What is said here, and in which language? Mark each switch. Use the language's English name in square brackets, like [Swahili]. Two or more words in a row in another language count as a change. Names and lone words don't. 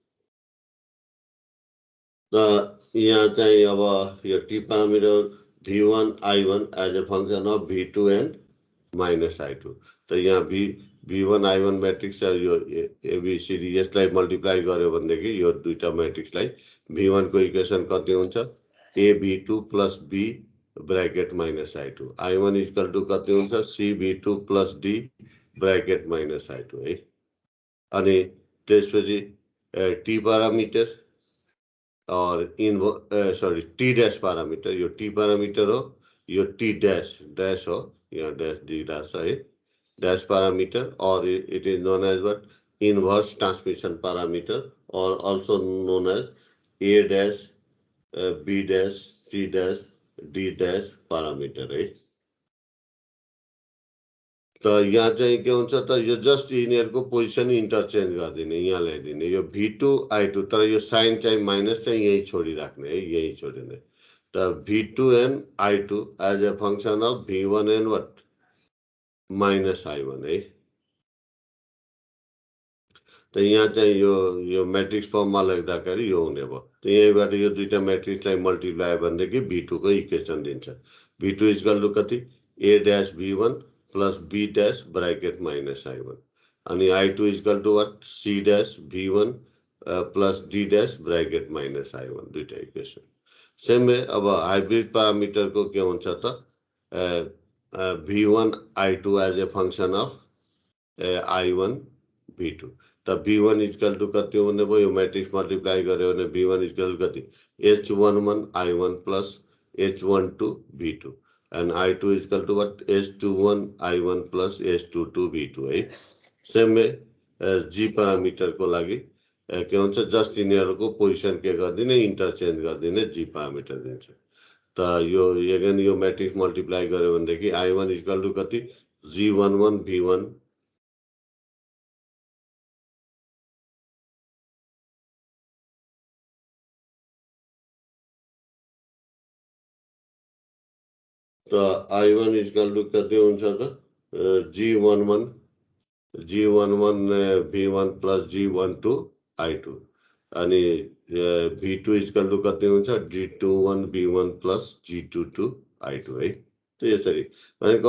[Nepali] त यहाँ चाहिँ अब यो [English] T parameter v1 i1 as a function of v2 and minus i2 [Nepali] त यहाँ v1 i1 मैट्रिक्स यो एबीसीडी यसलाई मल्टिप्लाई गर्यो भनेदेखि यो दुईटा मैट्रिक्सलाई v1 को इक्वेसन कति हुन्छ [English] a v2 plus b bracket minus i2 [Nepali] i1 [English] equal to [Nepali] कति हुन्छ [English] c v2 plus d bracket minus i2 [Nepali] है अनि त्यसपछि [English] t parameter [Nepali] और [English] sorry T dash parameter [Nepali] यो [English] T parameter [Nepali] हो यो [English] T dash [Nepali] हो यहाँ डैश दिइरहेछ है [English] dash parameter [Nepali] और [English] it is known as what inverse transmission parameter or also known as a dash b dash c dash d dash parameter [Nepali] है त यहाँ चाहिँ के हुन्छ त यो जस्ट यिनीहरुको [English] position interchange [Nepali] गरिदिने यहाँ ल्याइदिने यो v2 i2 तर यो साइन चाहिँ माइनस चाहिँ यही छोडिराख्ने है यही छोडिने त [English] v2 and i2 as a function of v1 and what minus i1 [Nepali] है त यहाँ चाहिँ यो [English] matrix formमा [Nepali] लेख्दाखेरि यो हुने भयो त यहीबाट यो दुईटा मैट्रिक्सलाई मल्टिप्लाई भनेदेखि v2 को इक्वेसन दिन्छ [English] v2 equal to कति a dash v1 plus b dash bracket minus i1 [Nepali] अनि [English] i2 equal to what c dash v1 plus d dash bracket minus i1 [Nepali] दुईटा इक्वेसन [English] same way [Nepali] अब [English] hybrid parameter [Nepali] को के हुन्छ त [English] v1 i2 as a function of i1 v2 [Nepali] त [English] v1 equal to [Nepali] कति हुने भयो यो [English] matrix multiply [Nepali] गर्यो भने [English] v1 equal [Nepali] कति [English] h11 i1 plus h12 v2 and i2 is equal to what h21 i1 plus h22 v2 [Nepali] है [English] same way [Nepali] g पैरामीटर को लागि के हुन्छ जस्ट यिनीहरुको पोजिसन के गर्दिने इन्टरचेन्ज गर्दिने g पैरामीटर दिन्छ त यो अगेन यो [English] matrix multiply [Nepali] गर्यो भनेदेखि [English] i1 equal to [Nepali] कति g11 v1 त [English] i1 equal to [Nepali] कति हुन्छ त [English] g11 v1 plus g12 i2 [Nepali] अनि [English] v2 equal to [Nepali] कति हुन्छ [English] g21 v1 plus g22 i2 [Nepali] है त यसरी भनेको